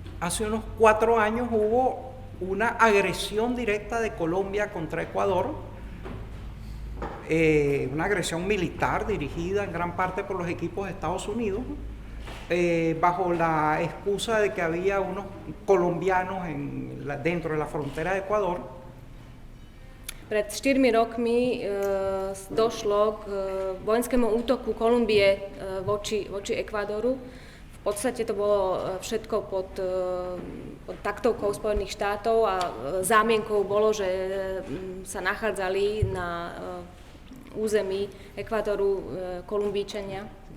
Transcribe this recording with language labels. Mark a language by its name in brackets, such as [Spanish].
[Spanish] Hace unos 4 años hubo una agresión directa de Colombia contra Ecuador, una agresión militar dirigida en gran parte por los equipos de Estados Unidos, bajo la excusa de que había unos colombianos dentro de la frontera de Ecuador. [Slovak] Pred 4 rokmi došlo k vojenskému útoku Kolumbie voči Ekvádoru. V podstate to bolo všetko pod taktovkou Spojených štátov a zámienkou bolo, že sa nachádzali na území Ekvádoru Kolumbíčania.